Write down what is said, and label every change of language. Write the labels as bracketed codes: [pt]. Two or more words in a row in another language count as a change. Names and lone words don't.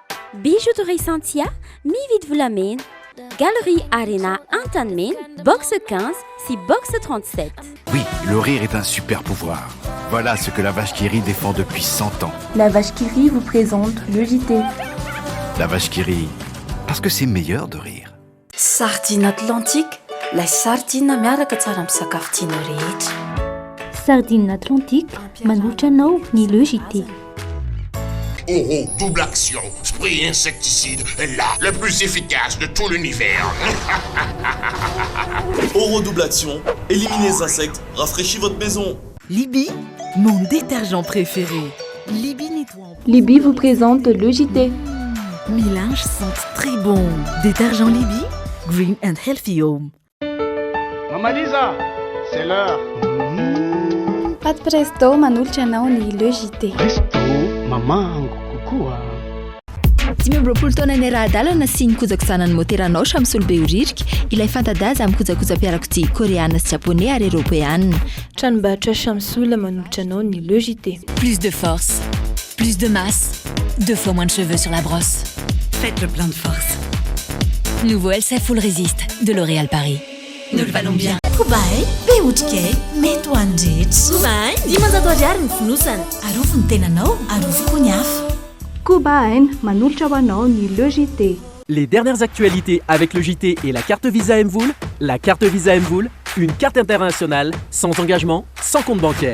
[mg] Bijouterie Santia, mividy volamena, Galerie Arena Antanmen, box 15, si box 37. [fr] Oui, le rire est un super pouvoir. Voilà ce que la vache qui rit défend depuis 100 ans. La vache qui rit vous présente le JT. La vache qui rit, parce que c'est meilleur de rire. [mg] Sardine Atlantique, la sardine miaraka tsara amin'ny sakafo tianao rehetra. Sardine Atlantique, manolotra anao ny le JT. [fr] Oro double action, spray insecticide, là, le plus efficace de tout l'univers. Oro double action, éliminez les insectes, rafraîchis votre maison. Libby, mon détergent préféré. Libby nettoie. Libby vous présente le JT. Mes linges sentent très bon. Détergent Libby, [en] Green and Healthy Home. [fr] Maman Lisa, c'est l'heure. [mg] Pat presto manolotra anao ny le JT. Presto, maman, kokoa. Dimy amby roapolo taona ny ara-dalana sy ny kojakojana ny moteranao samy solobe horirika ilay fantadaza amin'ny kojakoja-piarakodia koréana sy japonais ary européenne. Tranombarotra Chamsoul manolotra anao ny le JT. [fr] Plus de force, plus de masse, 2 fois moins de cheveux sur la brosse. Faites le plein de force. Nouveau LCF Full Resist de L'Oréal Paris. Nous le valons bien. [mg] Kobae, be otrikay, mety ho andritra. Kobae, 10 ariary ny fonosana. Arofo ny tenanao, arofo ny hafa. Kobaen manolotra ho anao ny le JT. [fr] Les dernières actualités avec le JT et la carte Visa Mvoul. La carte Visa Mvoul, une carte internationale, sans engagement, sans compte bancaire.